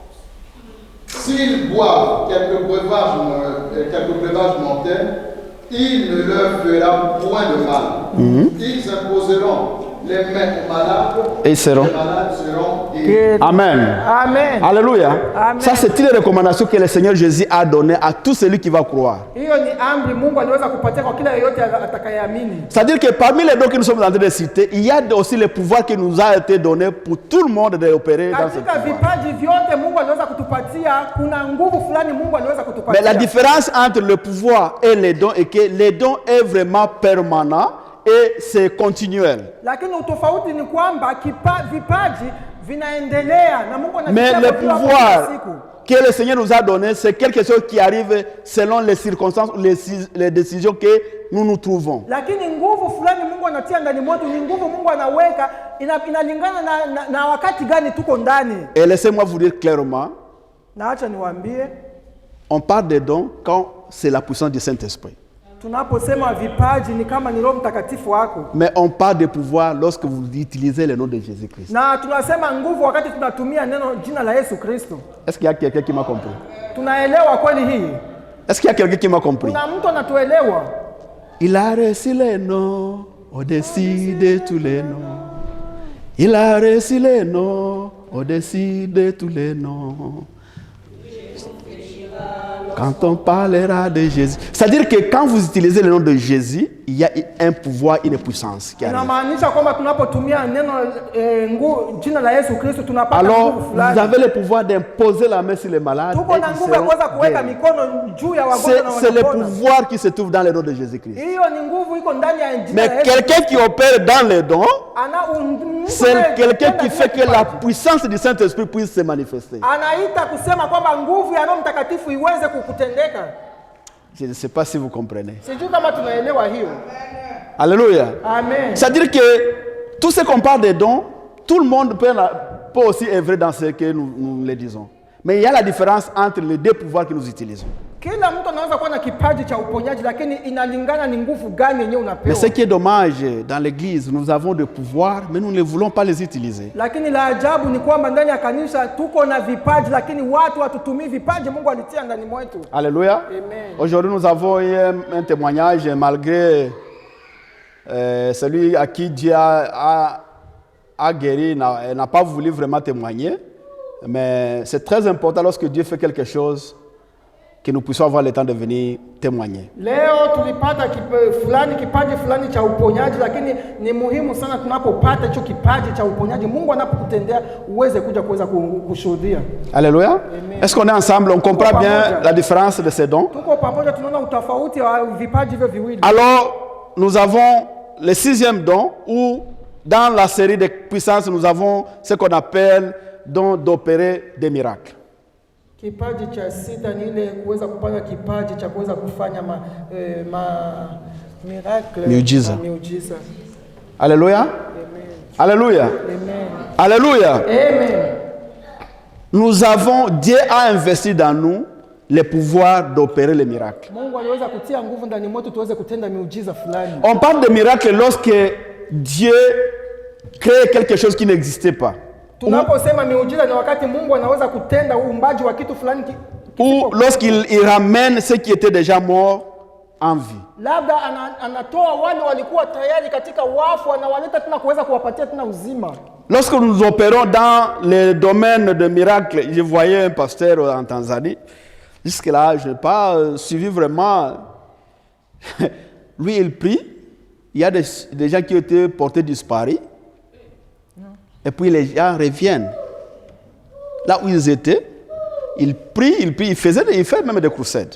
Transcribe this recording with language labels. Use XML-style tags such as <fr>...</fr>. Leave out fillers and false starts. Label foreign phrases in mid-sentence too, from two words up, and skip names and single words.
<fr>S'ils boivent quelques breuvages mortels, il ne leur fera point de mal. Ils imposeront les mains aux malades et les malades seront guéris. Amen. Amen. Alléluia. Amen. Ça, c'est une recommandation que le Seigneur Jésus a donnée à tout celui qui va croire.</fr> <sw>Hiyo ni amri Mungu aliweza kupatia kwa kila yeyote atakayeamini.</sw> <fr>C'est-à-dire que parmi les dons que nous sommes en train de citer, il y a aussi le pouvoir qui nous a été donné pour tout le monde d'opérer dans ce pouvoir.</fr> <sw>Katika vipaji vyote Mungu aliweza kutupatia, kuna nguvu fulani Mungu aliweza kutupatia.</sw> <fr>Mais la différence entre le pouvoir et les dons est que les dons est vraiment permanent et c'est continuel.</fr> <sw>Lakini utofauti ni kwamba vipaji vinaendelea na Mungu</sw> <fr>Mais le pouvoir que le Seigneur nous a donné, c'est quelque chose qui arrive selon les circonstances, les décisions que nous trouvons.</fr> <sw>Lakini nguvu fulani Mungu anatia ndani mwetu, ni nguvu Mungu anaweka inalingana na wakati gani tuko ndani.</sw> <fr>Et laissez-moi vous dire clairement,</fr> <sw>na acha niwaambie,</sw> <fr>on parle des dons quand c'est la puissance du Saint-Esprit.</fr> <sw>Tunaposema vipaji ni kama ni Roho Mtakatifu wako.</sw> <fr>Mais on parle de pouvoir lorsque vous utilisez le nom de Jésus-Christ.</fr> <sw>Na tunasema nguvu wakati tunatumia jina la Yesu Kristo.</sw> <fr>Est-ce qu'il y a quelqu'un qui m'a compris?</fr> <sw>Tunaelewa kweli hii?</sw> <fr>Est-ce qu'il y a quelqu'un qui m'a compris?</fr> <sw>Kuna mtu anatuelewa?</sw> <fr>Il a reçu les noms au-dessus de tous les noms. Il a reçu les noms au-dessus de tous les noms. Quand on parlera de Jésus, c'est-à-dire que quand vous utilisez le nom de Jésus, il y a un pouvoir, une puissance qui arrive.</fr> <sw>Inamaanisha kwamba tunapotumia neno jina la Yesu Kristo tunapata</sw> <fr>Alors,</fr> <sw>nguvu</sw> <fr>vous</fr> <sw>fulani.</sw> <fr>avez le pouvoir d'imposer la main sur les malades.</fr> <sw>Tuko na nguvu ya kuweza kuweka mikono juu ya wagonjwa na</sw> <fr>C'est le</fr> <sw>wanapona.</sw> <fr>pouvoir qui se trouve dans le nom de Jésus-Christ.</fr> <sw>Hiyo ni nguvu iko ndani ya jina</sw> <fr>Mais</fr> <sw>la Yesu.</sw> <fr>quelqu'un qui opère dans les dons, c'est quelqu'un qui fait que la puissance du Saint-Esprit puisse se manifester.</fr> <sw>anaita kusema kwamba nguvu ya Roho Mtakatifu iweze kukutendeka.</sw> <fr>Je ne sais pas si vous comprenez.</fr> <sw>Sijui kama tunaelewa hiyo.</sw> <fr>Alléluia. Amen. C'est-à-dire que tout ce qu'on parle des dons, tout le monde peut aussi œuvrer dans ce que nous le disons. Mais il y a la différence entre les deux pouvoirs que nous utilisons.</fr> <sw>Kila mtu anaweza kuwa na kipaji cha uponyaji, lakini inalingana ni nguvu gani yenyewe</sw> <fr>Mais</fr> <sw>unapewa.</sw> <fr>ce qui est dommage, dans l'église, nous avons des pouvoirs, mais nous ne voulons pas les utiliser.</fr> <sw>Lakini la ajabu ni kwamba ndani ya kanisa tuko na vipaji, lakini watu hatutumii vipaji Mungu alitia ndani mwetu.</sw> <fr>Alléluia. Amen. Aujourd'hui, nous avons eu un témoignage, malgré celui à qui Dieu a guéri, n'a pas voulu vraiment témoigner. Mais c'est très important lorsque Dieu fait quelque chose, que nous puissions avoir le temps de venir témoigner.</fr> <sw>Leo tulipata kipaji fulani cha uponyaji, lakini ni muhimu sana tunapopata hicho kipaji cha uponyaji, Mungu anapokutendea uweze kuweza kushuhudia.</sw> <fr>Alléluia. Amen. Est-ce qu'on est ensemble? On comprend bien la différence de ces dons?</fr> <sw>Tuko pamoja, tunaona utofauti wa vipaji hivyo viwili.</sw> <fr>Alors, nous avons le 6e don, où dans la série de puissances, nous avons ce qu'on appelle don d'opérer des miracles.</fr> <sw>Kipaji cha sita ni ile kuweza kupata kipaji cha kuweza kufanya miracle, miujiza.</sw> <fr>Alléluia. Amen. Alléluia. Amen. Alléluia. Amen. Dieu a investi dans nous le pouvoir d'opérer les miracles.</fr> <sw>Mungu aliweza kutia nguvu ndani mwetu tuweze kutenda miujiza fulani.</sw> <fr>On parle de miracles lorsque Dieu crée quelque chose qui n'existait pas.</fr> <sw>Tunaposema miujiza ni wakati Mungu anaweza kutenda uumbaji wa kitu fulani</sw> <fr>ou lorsqu'il ramène ceux qui étaient déjà morts en vie.</fr> <sw>Labda anatoa wale walikuwa tayari katika wafu, anawaleta tena kuweza kuwapatia tena uzima.</sw> <fr>Lorsque nous opérons dans le domaine de miracles, je voyais un pasteur en Tanzanie. Jusque-là, je n'ai pas suivi vraiment. Lui, il prie. Il y a des gens qui ont été portés disparus. Et puis les gens reviennent. Là où ils étaient, il prie, il fait même des croisades.</fr>